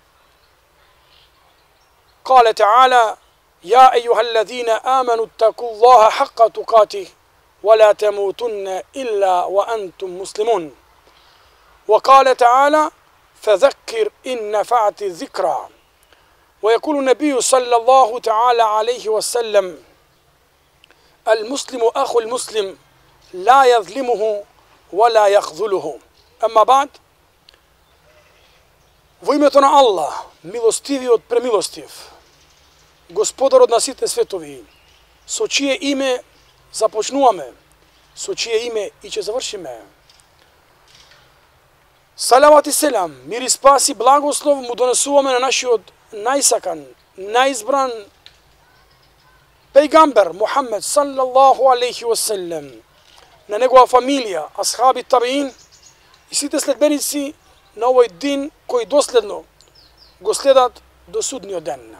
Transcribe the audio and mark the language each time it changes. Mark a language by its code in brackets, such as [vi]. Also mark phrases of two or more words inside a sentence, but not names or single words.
[ar] قال تعالى يا أيها الذين آمنوا اتقوا الله حق تقاته ولا تموتن إلا وأنتم مسلمون وقال تعالى فذكر إن نفعت الذكرى ويقول النبي صلى الله تعالى عليه وسلم المسلم أخو المسلم لا يظلمه ولا يخذله أما بعد [mk] во името на Аллах, милостивиот премилостив, Господарот на сите светови, со чие име започнуваме, со чие име и ќе завршиме. Салават и селам, мир и спас и благослов му донесуваме на нашиот најсакан, најизбран пејгамбер Мухаммед [ar] صلى الله عليه وسلم, [mk] на негова фамилија, асхаби табиин и сите следбеници на овој дин кои доследно го следат до судниот ден.